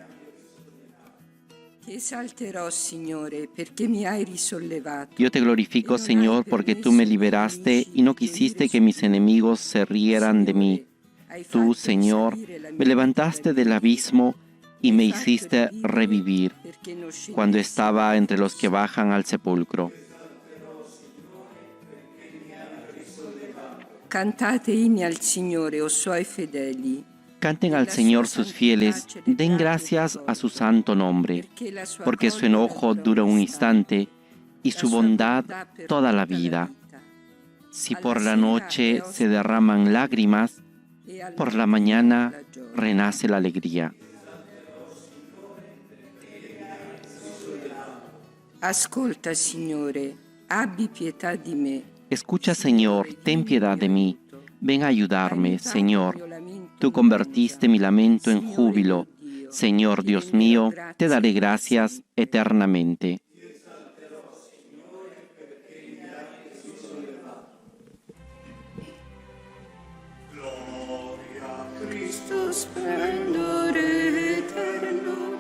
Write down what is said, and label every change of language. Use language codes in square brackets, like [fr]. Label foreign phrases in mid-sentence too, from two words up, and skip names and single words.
[es] Yo te glorifico, Señor, porque tú me liberaste y no quisiste que mis enemigos se rieran de mí. Tú, Señor, me levantaste del abismo y me hiciste revivir cuando estaba entre los que bajan al sepulcro. [it] Cantate inni al Signore, o suoi fedeli. [es] Canten al Señor sus fieles, den gracias a su santo nombre, porque su enojo dura un instante y su bondad toda la vida. Si por la noche se derraman lágrimas, por la mañana renace la alegría. [it] Ascolta, Signore, abbi pietà di me. [es] Escucha, Señor, ten piedad de mí. Ven a ayudarme, Señor. Tú convertiste mi lamento en júbilo. Señor Dios mío, te daré gracias eternamente. [it] Splendore eterno.